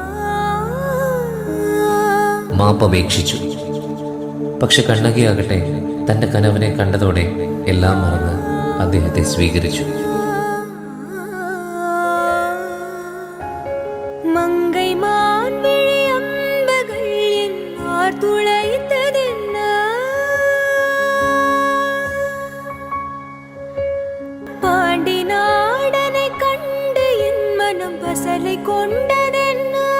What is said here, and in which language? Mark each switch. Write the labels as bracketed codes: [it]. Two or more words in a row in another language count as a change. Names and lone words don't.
[ml] മാപ്പപേക്ഷിച്ചു. പക്ഷെ കണ്ണകിയാകട്ടെ തൻ്റെ കനവിനെ കണ്ടതോടെ എല്ലാം മറന്ന് അദ്ദേഹത്തെ സ്വീകരിച്ചു. [ta] மங்கை மான் விழியம்பகள் என் மார் துளைத்ததென்ன பாண்டி நாடனை கண்டு என் மனம் பசலை கொண்டதென்ன